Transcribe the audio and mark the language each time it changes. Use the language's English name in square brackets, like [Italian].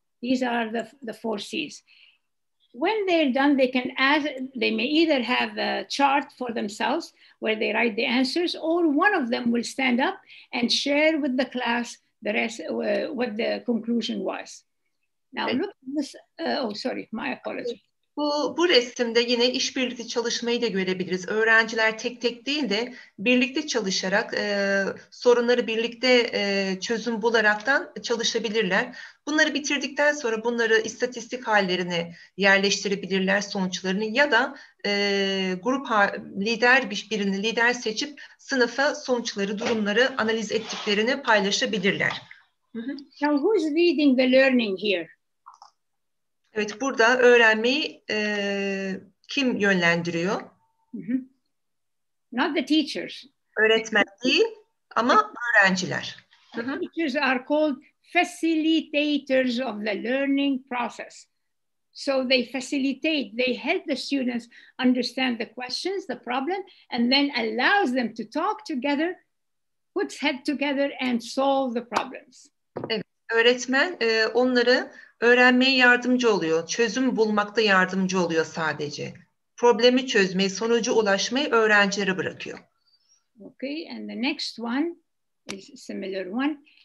[English] These are the 4 C's. When they're done, they may either have a chart for themselves where they write the answers, or one of them will stand up and share with the class the rest, what the conclusion was. Now look at this, oh sorry, my apology. [Turkish] Bu resimde yine işbirlikte çalışmayı da görebiliriz. Öğrenciler tek tek değil de birlikte çalışarak, sorunları birlikte çözüm bularaktan çalışabilirler. Bunları bitirdikten sonra bunları istatistik hallerine yerleştirebilirler, sonuçlarını, ya da grup birini lider seçip sınıfa sonuçları, durumları analiz ettiklerini paylaşabilirler. [English] Now who's leading the learning here? [Turkish] Evet, burada öğrenmeyi kim yönlendiriyor? [English] Not the teachers. [Turkish] Öğretmen değil ama öğrenciler. [English] The teachers are called facilitators of the learning process. So they facilitate, they help the students understand the questions, the problem, and then allows them to talk together, put head together and solve the problems. [Turkish] Evet, öğretmen onları öğrenmeye yardımcı oluyor. Çözüm bulmakta yardımcı oluyor sadece. Problemi çözmeyi, sonuca ulaşmayı öğrencilere bırakıyor. [English] Okay, and the next one is a similar one.